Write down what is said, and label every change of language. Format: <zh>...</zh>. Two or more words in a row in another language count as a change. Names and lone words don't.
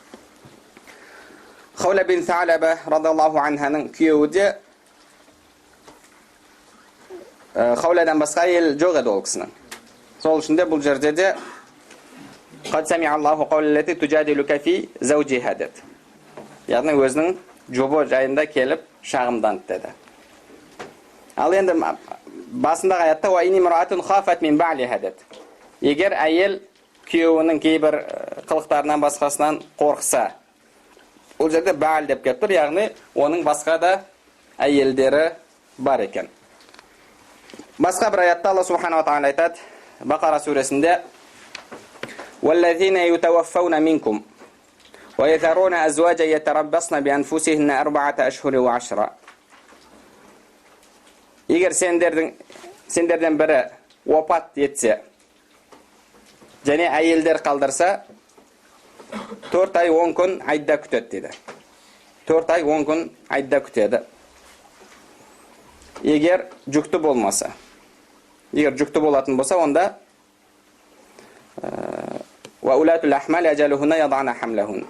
<kk>Хаула бин Са'лаба</kk> <ar>رضي الله عنها</ar> <kk>күйеуі де Хауладан басқа әйел жоқ еді ол кісінің. Сол үшін де бұл жерде де</kk> <ar>قد سمع الله قول التي تجادلك في زوجها</ar> <kk>деді. Яғни өзінің жұбы жайында келіп шағымданды деді. Ал енді басындағы аятта</kk> <ar>وإن امرأة خافت من بعلها деді.</ar> <kk>Егер әйел күйеуінің кейбір қылықтарынан басқасынан қорқса, ол жерде бәл деп келіп тұр, яғни оның басқа да әйелдері бар екен. Басқа бір аятта Алла</kk> <ar>سبحانه وتعالى</ar> <kk>айтады, Бақара сүресінде:</kk> <ar>"والذين يتوفون منكم ويذرون أزواجا يتربصن بأنفسهن أربعة أشهر وعشرا."</ar> <kk>Егер сендерден бірі опат етсе, және әйелдер қалдырса, 4 ай 10 күн айда күтеді дейді. 4 ай 10 күн айда күтеді. Егер жүкті болмаса, егер жүкті болатын болса, онда</kk> <ar>وأولات الأحمال أجلهن يضعن حملهن.</ar>